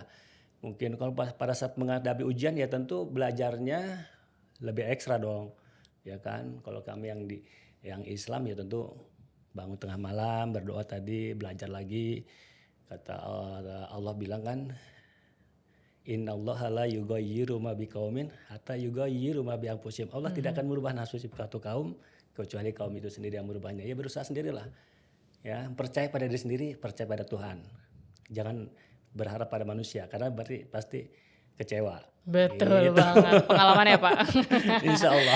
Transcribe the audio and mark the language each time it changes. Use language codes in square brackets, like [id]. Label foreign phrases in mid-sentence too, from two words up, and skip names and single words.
[id] Mungkin kalau pada saat menghadapi ujian ya tentu belajarnya lebih ekstra dong, ya kan. Kalau kami yang Islam ya tentu bangun tengah malam berdoa tadi, belajar lagi. Kata Allah bilang kan, [ar] إن الله لا يغير ما بقوم حتى يغيروا ما بأنفسهم. [id] Allah tidak akan merubah nasib suatu kaum kecuali kaum itu sendiri yang merubahnya. Ya berusaha sendirilah. Ya, percaya pada diri sendiri, percaya pada Tuhan. Jangan berharap pada manusia karena berarti pasti kecewa. Betul Gitu. banget, pengalaman ya Pak. [ar] إن شاء الله.